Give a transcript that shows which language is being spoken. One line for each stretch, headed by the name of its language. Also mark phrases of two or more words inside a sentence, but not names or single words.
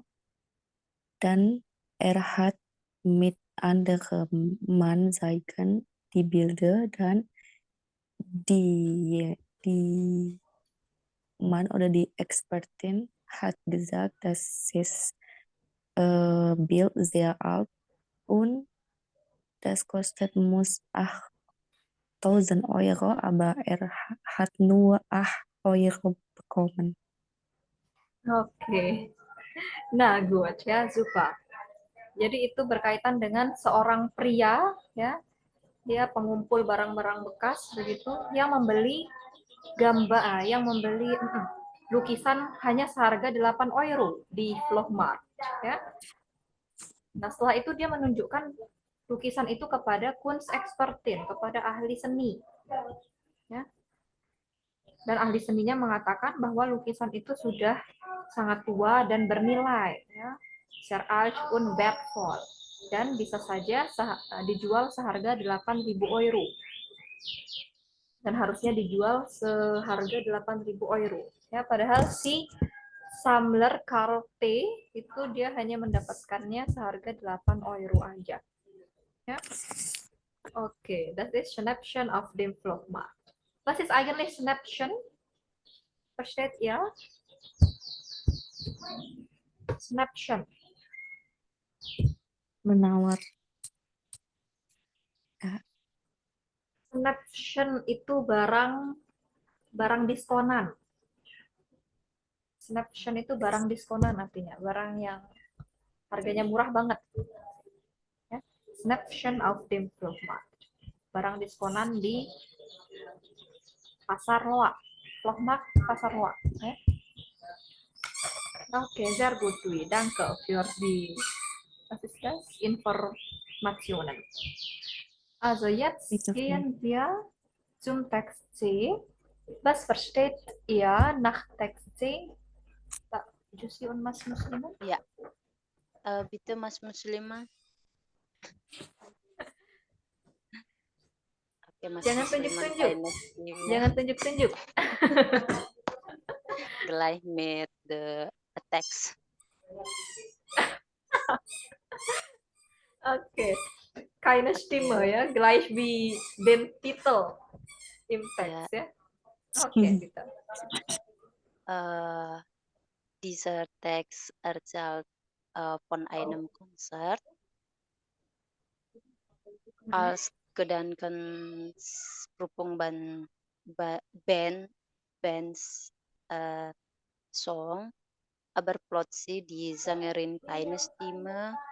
German: Dan hat mit anderem Mann zeigen die Bilder dan die Mann oder die Expertin hat gesagt, dass das Bild sehr alt und das muss 8.000 Euro, aber hat nur 8 Euro bekommen.
Indonesian: Oke. Nah, good ya, super. Jadi itu berkaitan dengan seorang pria ya, dia pengumpul barang-barang bekas begitu yang membeli lukisan hanya seharga 8 euro di Vlogmart ya. Nah, setelah itu dia menunjukkan lukisan itu kepada Kunstexpertin, kepada ahli seni. Ya. Dan ahli seninya mengatakan bahwa lukisan itu sudah sangat tua dan bernilai, ya.
German: Sehr alt und wertvoll,
Indonesian: dan bisa saja dijual seharga 8.000 euro. Dan harusnya dijual seharga 8.000 euro. Ya, padahal si Sammler Karl T. itu dia hanya mendapatkannya seharga 8 euro aja.
German: Ja. Okay, das ist Schnäppchen auf dem Flohmarkt. Was ist eigentlich Schnäppchen? Versteht ihr? Schnäppchen.
Indonesian: Menawar. Schnäppchen itu barang diskonan. Schnäppchen itu barang diskonan artinya, barang yang harganya murah banget. Ya.
German: Schnäppchen auf dem Flohmarkt.
Indonesian: Barang diskonan di Pasar Loa. Flohmarkt Pasar Loa. Ya. Oke,
German: sehr gut, Dwi. Danke für die Informationen. Also jetzt gehen wir zum Text C. Was versteht ihr nach Text C? Pak Jusi und Mas Muslimah? Ya, bitte Mas Muslimah. Oke, Mas
Indonesian: Jangan Muslimah, tunjuk-tunjuk.
German: keine Stimme.
Indonesian: Jangan tunjuk-tunjuk.
German: Gleich mit
English: the text.
German: Oke. Keine Stimme ya, gleich wie den Titel im Text ya. Oke, bitte. Dieser Text erzählt von einem Konzert als Gedankensprung Bands Song, aber plötzlich die Sängerin keine Stimme